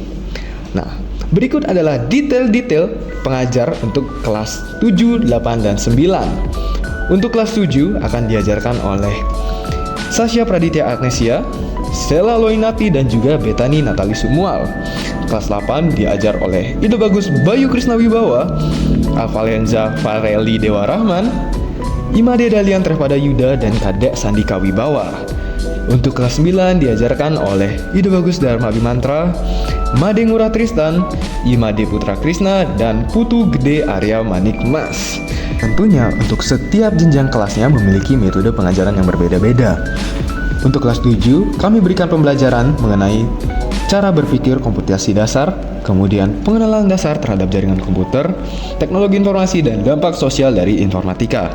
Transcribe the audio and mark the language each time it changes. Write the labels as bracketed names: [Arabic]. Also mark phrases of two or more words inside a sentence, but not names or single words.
[Indonesian] Nah, berikut adalah detail-detail pengajar untuk kelas 7, 8, dan 9. Untuk kelas 7 akan diajarkan oleh Sasha Praditya Agnesia, Stella Loinati, dan juga Betani Natali Sumual. Kelas 8 diajar oleh Ide Bagus Bayu Krisna Wibawa, Alvalenza Fareli Dewa Rahman, Imade Dalian Trepada Yuda, dan Kadek Sandika Wibawa. Untuk kelas 9 diajarkan oleh Ide Bagus Dharma Bimantra, Made Ngurah Tristan, Imade Putra Krisna, dan Putu Gede Arya Manik Mas. Tentunya untuk setiap jenjang kelasnya memiliki metode pengajaran yang berbeda-beda. Untuk kelas 7, kami berikan pembelajaran mengenai cara berpikir komputasi dasar, kemudian pengenalan dasar terhadap jaringan komputer, teknologi informasi, dan dampak sosial dari informatika.